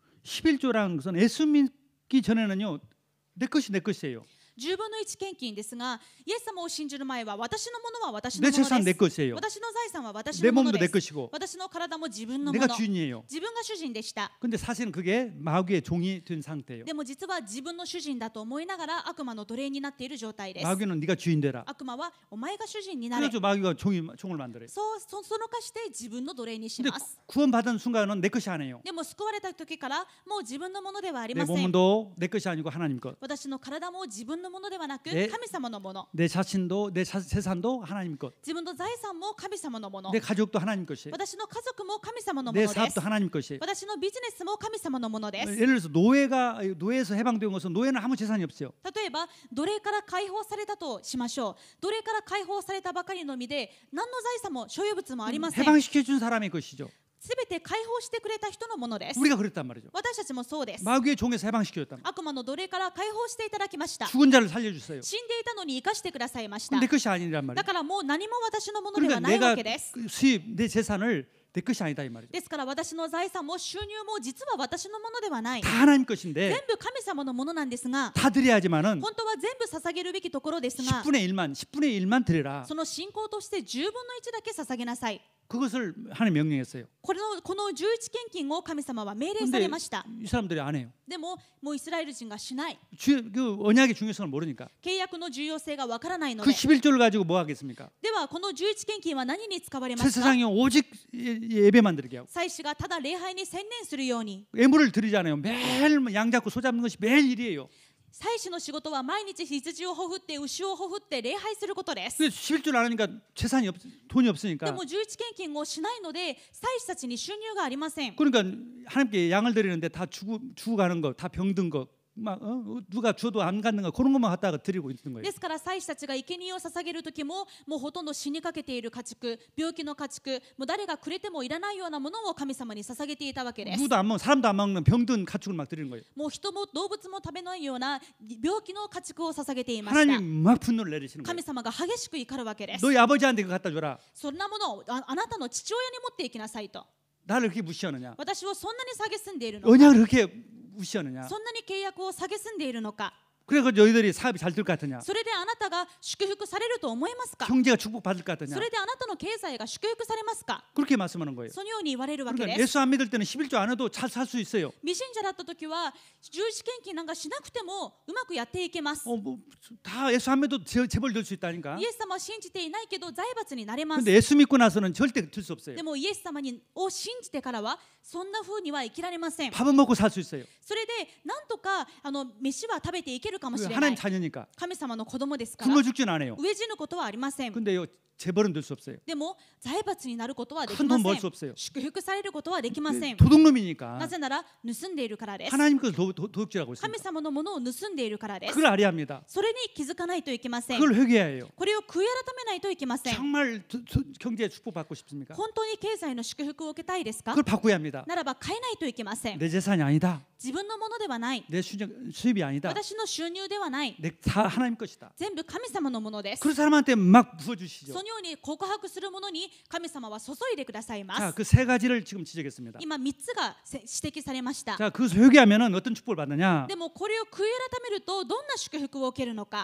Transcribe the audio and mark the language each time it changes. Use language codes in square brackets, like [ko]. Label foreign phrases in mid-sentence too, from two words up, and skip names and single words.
[ko] 11조라는 것은 예수 믿기 전에는요. 내 것이 내 것이에요. [ja] 10 分の1献金ですが、イエス様を信じる前は私のものは私の [ko] 내 [ja] もの [ko] 재산 내 [ja] です。 [ko] 것이에요. [ja] 私の財産は私 [ko] 내 [ja] のもの [ko] 몸도 [ja] で [ko] 내 [ja] す。 [ko] 것이고 [ja] 私の体も自分のも [ko] 내가 [ja] の。 [ko] 주인이에요. [ja] 自分が主人でした。 [ko] 근데 사실은 그게 마귀의 종이 된 상태예요. [ja] でも実は自分の主人だと思いながら悪魔の奴隷になっている状態です。 [ko] 마귀는 네가 주인 되라. [ja] 悪魔はお前が主人になれ。 [ko] 그래서 마귀가 종을 만들어요. [ja] そのかして自分の奴隷にし [ko] 근데 [ja] ます。 [ko] 구원받은 순간은 내 것이 아니에요. [ja] でも救われた時からもう自分のものではあり [ko] 내 [ja] ません。 [ko] 몸도 내 것이 아니고 하나님 것. [ja] 私の体も自分のものではなくね神様のもの。 [ko] 내 자신도 내 재산도 하나님 것. [ja] 自分の財産も神様のもの。 [ko] 내 가족도 하나님 것이에요. [ja] 私の家族も神様のも [ko] 내 [ja] のです。 [ko] 사업도 하나님 것이에요. [ja] 私のビジネスも神様のものです。 [ko] 예를 들어서 노예에서 해방된 것은 노예는 아무 재산이 없어요. [ja] 例えば奴隷から解放されたとしましょう。奴隷から解放されたばかりの身で何の財産も所有物もありません。 [ko] 해방시켜 준 사람의 것이죠. [ja] すべて解放してくれた人のものです。 [ko] 우리가 그랬단 말이죠. [ja] 私たちもそうです。 [ko] 마귀의 종에서 해방시켜줬단 말이에요. [ja] 悪魔の奴隷から解放していただきました。 [ko] 죽은 자를 살려주세요. [ja] 死んでいたのに生かしてくださいました。 [ko] 그럼 내 것이 아니란 [ja] だ [ko] 말이에요. [ja] からもう何も私のもので [ko] 그러니까 [ja] はないわ [ko] 내가 [ja] けです。 [ko] 수입 내 재산을 내 것이 아니다 이 말이죠. [ja] ですから私の財産も収入も実は私のものではない。 [ko] 다 하나님 [ja] 全 [ko] 것인데 [ja] 部神様のものなんですが、 [ko] 다 드려야지만은 [ja] 本当は全部捧げるべきところですが、 [ko] 10분의 1만 드려라. [ja] その信仰として10分の1だけ捧げなさい。 [ko] 그것을 하나님 명령했어요. [ja] この11献金を神様は命令さ [ko] 근데 [ja] れました。 [ko] 이 사람들이 안 해요. [ja] でももうイスラエル人がしない。 [ko] 그 언약의 중요성을 모르니까. [ja] 契約の重要性がわからないの [ko] 그 [ja] で。 [ko] 11조를 가지고 뭐 하겠습니까? [ja] ではこの11献金は何に使われま [ko] 새 [ja] すか？ [ko] 세상에 오직 예배만 드리게 하고 [ja] 祭司がただ礼拝に専念するように。 [ko] 예물을 드리잖아요. 매일 양 잡고 소 잡는 것이 매일 일이에요. [ja] 祭司の仕事は毎日羊をほふって牛をほふって礼拝することです。 [ko] 근데 11조를 안 하니까 돈이 [ja] で [ko] 없으니까 [ja] も11献金をしないので祭司たちに収入がありません。 [ko] 그러니까 하나님께 양을 드리는데 다 주고 가는 거, 다 병든 거, 막 누가 줘도 안 갖는 거 그런 것만 갖다가 드리고 있는 거예요. [ja] ですから祭司たちが生贄を捧げる時ももうほとんど死にかけている家畜、病気の家畜、もう誰がくれてもいらないようなものを神様に捧げていたわけです。 [ko] 누구도 안 먹는 사람도 안 먹는 병든 가축을 막 드리는 거예요. [ja] もう人も動物も食べないような病気の家畜を捧げていました。 [ko] 하나님 막 분노를 내리시는 거예요. [ja] 神様が激しく怒るわけです。 [ko] 너희 아버지한테 그거 갖다 줘라. [ja] そんなものをあなたの父親に持っていきなさいと。 [ko] 나를 그렇게 무시하느냐? [ja] 私をそんなに蔑んでいるのか。 [ko] 언약을 그렇게 무시하느냐? [ja] そんなに契約を蔑んでいるのか。 [ko] 그래서 너희들이 사업이 잘 될 것 같으냐? [ja] それであなたが祝福されると思いますか？ [ko] 경제가 축복받을 것 같으냐? [ja] それであなたの経済が祝福されますか？ [ko] 그렇게 말씀하는 거예요. [ja] そのように言われるわけ [ko] 그러니까 [ja] です。 [ko] 예수 안 믿을 때는 11조 안 해도 잘 살 수 있어요. [ja] 未信者だった時は十字献金なんかしなくてもうまくやっていけます。 [ko] 다 예수 안 믿어도 재벌 될 수 있다니까. [ja] イエス様は信じていないけど財閥になれます。 [ko] 근데 예수 믿고 나서는 절대 될 수 없어요. [ja] でもイエス様を信じてからはそんな風には生きられません。 [ko] 밥은 먹고 살 수 있어요. [ja] それでなんとか飯は食べていけるかもしれな [ko] 하나님 [ja] い。 [ko] 자녀니까 [ja] 神様の子供ですから [ko] 굶어 죽지는 않아요. [ja] 飢え死ぬことはありません。 [ko] 근데요 재벌은 될 수 없어요. [ja] でも財閥になることはでき [ko] 큰 [ja] ま [ko] 돈 [ja] せ [ko] 벌 [ja] ん [ko] 수 。 없어요. [ja] 祝福されることはできません。 [ko] 도둑놈이니까 [ja] なぜなら盗んでいるからです。 [ko] 하나님 것을 도둑질하고 [ja] 神 [ko] 있습니다. [ja] 様のものを盗んでいるからです。 [ko] 그걸 알아야 합니다. [ja] それに気づかないといけません。 [ko] 그걸 회개해야 해요. [ja] これを悔い改めないといけません。 [ko] 정말 경제에 축복받고 싶습니까? [ja] 本当に経済の祝福を受けたいですか？ [ko] 그걸 바꿔야 합니다. [ja] ならば変えないといけません。 [ko] 내 재산이 아니다. [ja] 自分のものではない。 [ko] 내 수입이 아니다. [ja] 私の収入ではない。 [ko] 다 하나님 것이다. [ja] 全部神様のものです。 [ko] 그 사람한테 막 부어주시죠. [ja] そのように告白するものに神様は注いでくださいま [ko] 자, [ja] す。 [ko] 그 세 가지를 지금 지적했습니다. [ja] 今3つが指摘されました。 [ko] 자, 그 회개하면은 어떤 축복을 받느냐? [ja] でもこれを悔い改めるとどんな祝福を受けるのか。